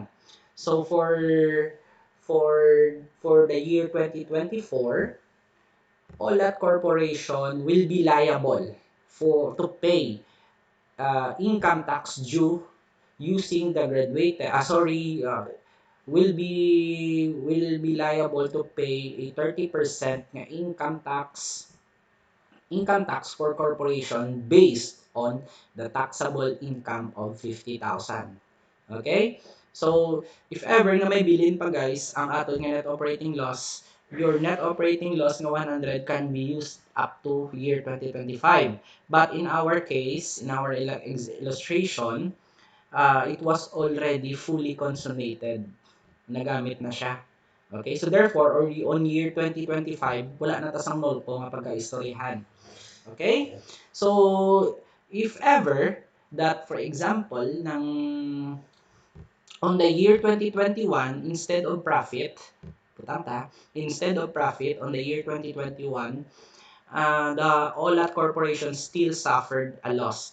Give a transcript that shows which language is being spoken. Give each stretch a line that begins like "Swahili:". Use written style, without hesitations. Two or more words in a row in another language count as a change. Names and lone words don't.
English: So, for the year 2024, all that corporation will be liable to pay income tax due using the graduated, will be liable to pay a 30% nga income tax for corporation based on the taxable income of 50,000. Okay? So, if ever
Hiligaynon: nga may bilin pa
English: guys,
Hiligaynon: ang aton nga
English: net operating loss, your net operating loss nga 100 can be used up to year 2025. But in our case, in our illustration, it was already fully consummated.
Hiligaynon: Nagamit na siya.
English: Okay? So therefore, on year 2025,
Hiligaynon: wala na tasang NOLCO nga pagka-istoryahan.
English: Okay? So, if ever that, for example, on the year 2021, instead of profit on the year 2021, the OLAT Corporation still suffered a loss.